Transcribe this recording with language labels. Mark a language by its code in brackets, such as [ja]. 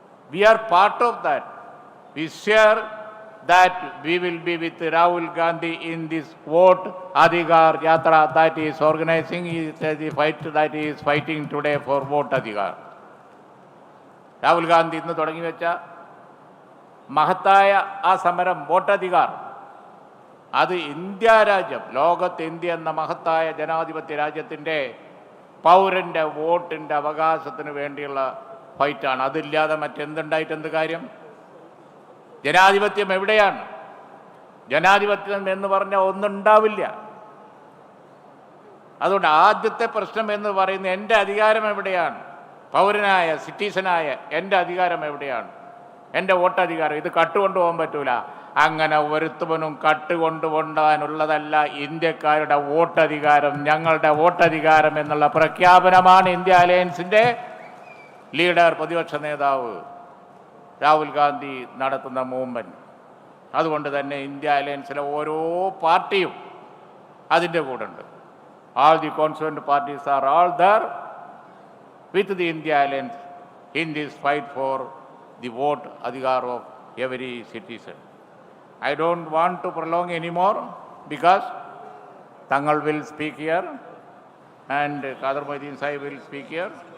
[en] We are part of that. We share that we will be with Rahul Gandhi in this vote adhikar yatra that he is organizing. The fight that he is fighting today for vote adhikar. [ml] Rahul Gandhi ഇന്ന് തുടങ്ങി വെച്ച മഹത്തായ ആ സമരം vote Adhikar, അത് India രാജ്യം, ലോകത്ത് India എന്ന മഹത്തായ ജനാധിപത്യ രാജ്യത്തിൻ്റെ പൗരൻ്റെ വോട്ടിൻ്റെ അവകാശത്തിന് വേണ്ടിയുള്ള ഫൈറ്റാണ്. അതില്ലാതെ മറ്റെന്തുണ്ടായിട്ട് എന്ത് കാര്യം? ജനാധിപത്യം എവിടെയാണ്? ജനാധിപത്യം എന്ന് പറഞ്ഞാൽ ഒന്നുണ്ടാവില്ല. അതുകൊണ്ട് ആദ്യത്തെ പ്രശ്നം എന്ന് പറയുന്നത് എൻ്റെ അധികാരം എവിടെയാണ്? പൗരനായ, സിറ്റിസനായ എൻ്റെ അധികാരം എവിടെയാണ്? എൻ്റെ വോട്ടധികാരം. ഇത് കട്ടുകൊണ്ടുപോകാൻ പറ്റൂല. അങ്ങനെ ഒരുത്തവനും കട്ടുകൊണ്ടുപോകാനുള്ളതല്ല ഇന്ത്യക്കാരുടെ വോട്ടധികാരം. ഞങ്ങളുടെ വോട്ടധികാരം എന്നുള്ള പ്രഖ്യാപനമാണ് ഇന്ത്യ അലയൻസിൻ്റെ ലീഡർ, പ്രതിപക്ഷ നേതാവ് രാഹുൽ ഗാന്ധി നടത്തുന്ന മൂവ്മെൻറ്റ്. അതുകൊണ്ട് തന്നെ ഇന്ത്യ അലയൻസിലെ ഓരോ പാർട്ടിയും അതിൻ്റെ കൂടെ ഉണ്ട്. [en] All the constituent parties are all there with the India Alliance in this fight for the vote adhikar of every citizen. I don't want to prolong anymore because Tangal will speak here and Qadar Mohiuddin Sahib will speak here.